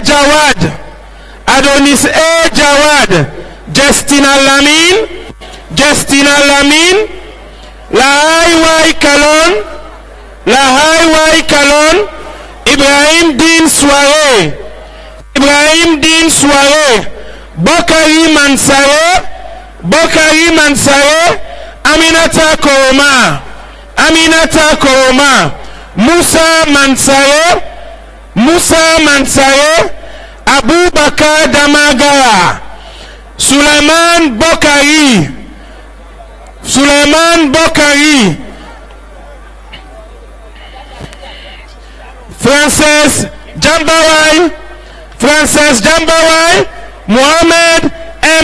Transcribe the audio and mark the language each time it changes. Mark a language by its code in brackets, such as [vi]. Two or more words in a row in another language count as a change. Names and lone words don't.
[en] Jawad, Adonis A. Jawad, Justina Lamin, Justina Lamin, Lahai Wai Kalon, Lahai Wai Kalon, Ibrahim Din Soare, Ibrahim Din Soare, Bokari Mansare, Bokari Mansare, Aminata Koroma, Aminata Koroma, Musa Mansare, Musa Mansare, Abubakar Damagara, Suleiman Bokari, Suleiman Bokari, Frances Jambawai, Frances Jambawai, Mohamed M.